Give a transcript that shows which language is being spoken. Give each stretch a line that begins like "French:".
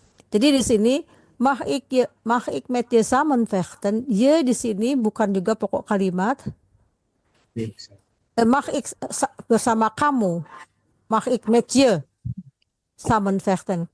Indonesian: Jadi di sini
Dutch: mag ik met je samen vechten.
Indonesian: Je di sini bukan juga pokok kalimat.
Dutch: Mag ik
Indonesian: bersama kamu.
Dutch: Mag ik met je samen vechten.